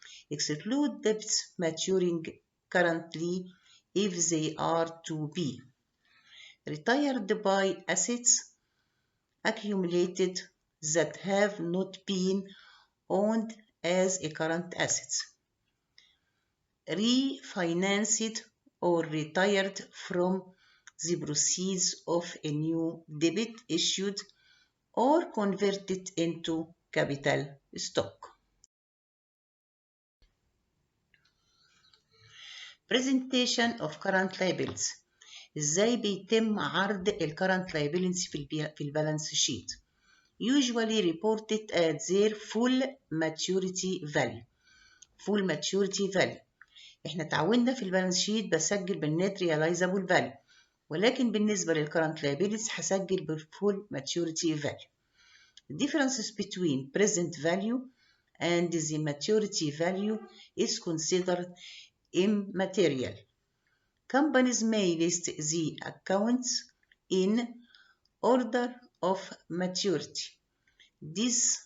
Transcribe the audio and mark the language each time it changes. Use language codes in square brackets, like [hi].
[en] Exclude debts maturing currently if they are to be retired by assets accumulated that have not been owned as a current assets, refinanced or retired from the proceeds of a new debit issued or converted into capital stock. Presentation of current liabilities. [ar] ازاي بيتم عرض current liabilities في البالانس شيت. [en] Usually reported at their full maturity value. Full maturity value. [ar] احنا تعودنا في البالانس شيت بسجل بالنت realizable value، ولكن بالنسبة للcurrent liabilities هسجل بالfull maturity value. [en] The differences between present value and the maturity value is considered immaterial. Companies may list the accounts in order of maturity. This